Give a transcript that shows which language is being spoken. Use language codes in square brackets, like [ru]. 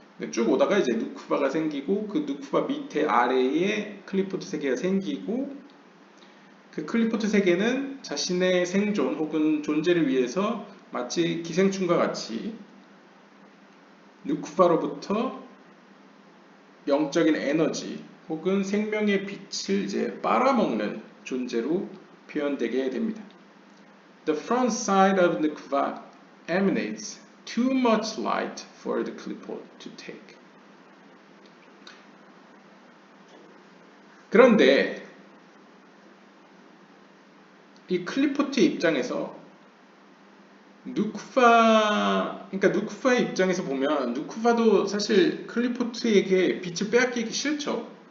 [ko] 쭉 오다가 이제 누쿠바가 생기고 그 누쿠바 밑에 아래에 클리포트 세계가 생기고 그 클리포트 세계는 자신의 생존 혹은 존재를 위해서 마치 기생충과 같이 누쿠바로부터 영적인 에너지 혹은 생명의 빛을 이제 빨아먹는 존재로 표현되게 됩니다. [en] The front side of Nukva emanates too much light for the klipot to take. [ko] 그런데 이 클리포트의 입장에서 그러니까 누쿠바의 입장에서 보면 누쿠바도 사실 클리포트에게 빛을 빼앗기기 싫죠.